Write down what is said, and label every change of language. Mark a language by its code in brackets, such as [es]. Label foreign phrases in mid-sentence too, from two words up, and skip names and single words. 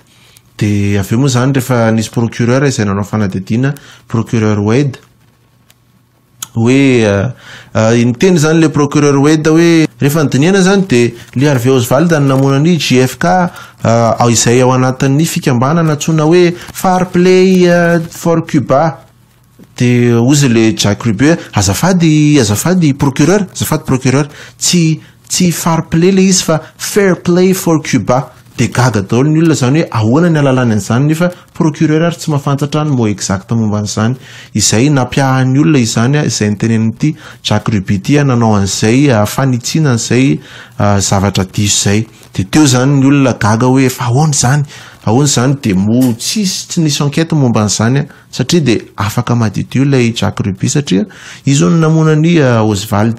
[mg] De avy eo moa zany rehefa nisy procureur izay nanao fanadidina, procureur Wade, hoe niteny zany le procureur Wade hoe rehefa nydiniana zany de Lee Harvey Oswald ny namonany JFK izay ao anatin'ny fikambanana antsoina hoe Fair Play for Cuba. De ozy le Jack Ruby azafady procureur, tsy [en] fair play [mg] le izy fa fair play for Cuba. De gaga daholo ny olona zany hoe ahoana ny alalany an'izany, nefa procureur ary tsy mahafantatra ny moa exact momba an'izany. Izay nampiahan'ny olona izany izay nitenen'ity Jack Ruby ity nanao an'izay fanitsiana an'izay zavatra diso zay. De teo zany ny olona gaga hoe fa ahoana zany de mo tsy nisy enquête momba an'izany satria de afaka maditio ilay Jack Ruby satria izy no namonany Oswald.